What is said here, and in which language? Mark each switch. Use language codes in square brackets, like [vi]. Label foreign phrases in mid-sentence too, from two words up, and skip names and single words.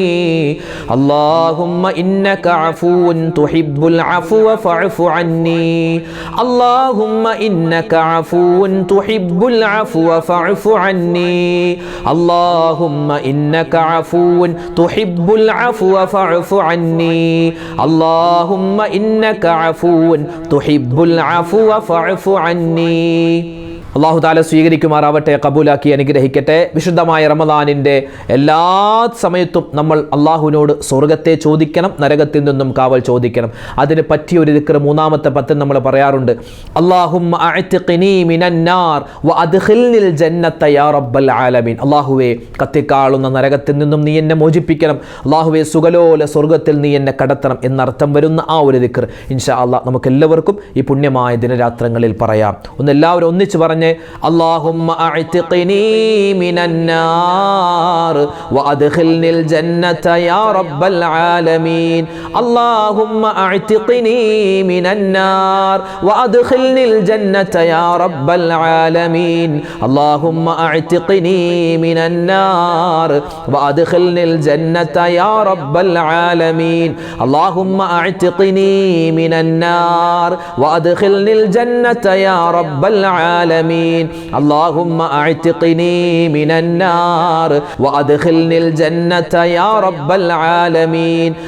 [ar] اللهم إنك عفو تحب العفو فاعف عني اللهم إنك عفو تحب العفو فاعف عني اللهم إنك عفو تحب العفو فاعف عني اللهم إنك عفو تحب العفو فاعف عني [ml] അള്ളാഹു താല സ്വീകരിക്കുമാറാവട്ടെ, കബൂലാക്കി അനുഗ്രഹിക്കട്ടെ. വിശുദ്ധമായ റമദാനിൻ്റെ എല്ലാ സമയത്തും നമ്മൾ അള്ളാഹുവിനോട് സ്വർഗത്തെ ചോദിക്കണം, നരകത്തിൽ നിന്നും കാവൽ ചോദിക്കണം. അതിന് പറ്റിയ ഒരു ദിക്ർ മൂന്നാമത്തെ പത്തിൽ നമ്മൾ പറയാറുണ്ട്. [ar] اللهم أعتقني من النار وأدخلني الجنة يا رب العالمين. [ml] അള്ളാഹുവേ, കത്തിക്കാളുന്ന നരകത്തിൽ നിന്നും നീ എന്നെ മോചിപ്പിക്കണം. അള്ളാഹുവേ, സുഖലോല സ്വർഗത്തിൽ നീ എന്നെ കടത്തണം എന്നർത്ഥം വരുന്ന ആ ഒരു ദിക്ർ [ar] إن شاء الله [ml] നമുക്കെല്ലാവർക്കും ഈ പുണ്യമായ ദിനരാത്രങ്ങളിൽ പറയാം. എല്ലാവരും ഒന്നിച്ച് പറഞ്ഞ് [ar] اللهم أعتقني من النار وأدخلني الجنة يا رب العالمين اللهم أعتقني من النار وأدخلني الجنة يا رب العالمين اللهم أعتقني من النار وأدخلني الجنة يا رب العالمين اللهم أعتقني من النار وأدخلني الجنة يا رب العالمين اللهم أعتقني من النار وأدخلني الجنة يا رب العالمين